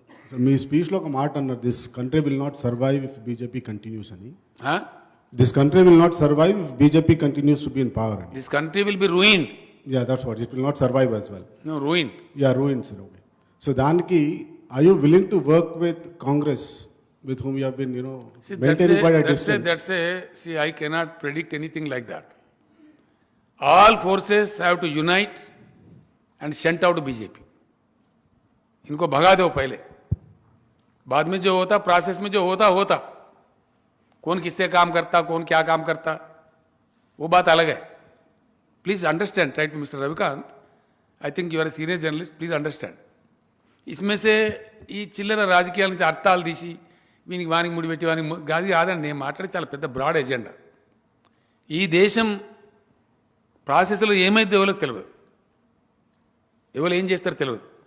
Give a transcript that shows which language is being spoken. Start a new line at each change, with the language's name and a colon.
Telugu: Sir మీ స్పీచ్లో ఒక మాట అన్నారు,
English: This country will not survive if BJP continues అని. This country will not survive if BJP continues to be in power అని. This country will be ruined. Yeah that's what, it will not survive as well. No, ruined. Yeah ruined sir. Okay, so దానికి are you willing to work with Congress with whom you have been, maintaining quite a distance? See, I cannot predict anything like that. All forces have to unite and shunt out BJP.
Hindi: इनको भगा दो पहले, बाद में जो होता, process में जो होता, कौन किससे काम करता, कौन क्या काम करता, वो बात अलग है.
English: Please understand, right, Mr. Ravikant, I think you are a senior journalist, please understand.
Hindi: इसमें से
Telugu: ఈ చిల్లర రాజకీయాల నుంచి అర్థాలు తీసి వీనికి వానికి ముడిపెట్టి వానికి గాది కాదండి. నేను మాట్లాడి చాలా పెద్ద బ్రాడ్ ఎజెండా. ఈ దేశం ప్రాసెస్లో ఏమైతే ఎవరికి తెలియదు, ఎవరు ఏం చేస్తారో తెలియదు.